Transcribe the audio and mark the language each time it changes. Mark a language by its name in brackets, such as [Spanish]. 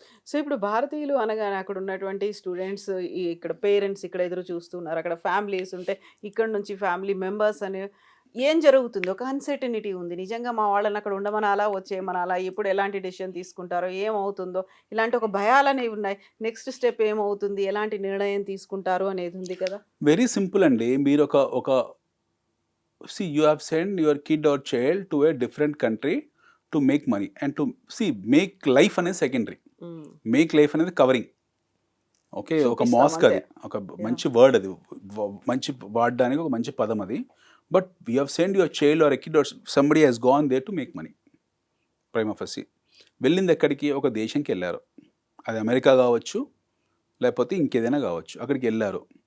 [Telugu] So ఇప్పుడు భారతీయులు అనగానే అక్కడ ఉన్నటువంటి స్టూడెంట్స్, ఇక్కడ పేరెంట్స్ ఇక్కడ ఎదురు చూస్తున్నారు, అక్కడ ఫ్యామిలీస్ ఉంటే ఇక్కడ నుంచి ఫ్యామిలీ మెంబర్స్ అని ఏం జరుగుతుంది? ఒక అన్సర్టనిటీ ఉంది. నిజంగా మా వాళ్ళని అక్కడ ఉండమనాలా, వచ్చేయమనాలా, ఎప్పుడు ఎలాంటి డెసిషన్ తీసుకుంటారో, ఏమవుతుందో, ఇలాంటి ఒక భయాలనేవి ఉన్నాయి. నెక్స్ట్ స్టెప్ ఏమవుతుంది, ఎలాంటి నిర్ణయం తీసుకుంటారు అనేది ఉంది కదా. వెరీ సింపుల్ అండి. మీరు ఒక [English] see you have sent your kid or child to a different country to make money and to see make life [Telugu] అనేది సెకండరీ, మేక్ లైఫ్ అనేది కవరింగ్. ఓకే, ఒక మాస్క్, అది ఒక మంచి వర్డ్, అది మంచి వాడడానికి ఒక మంచి పదం అది. [English] But you have send your child or a kid or somebody he's gone there to make money. [Telugu] Prime of C వెళ్ళింది ఎక్కడికి? ఒక దేశంకి వెళ్ళారు. అది అమెరికా కావచ్చు, లేకపోతే ఇంకేదైనా కావచ్చు. అక్కడికి వెళ్ళారు.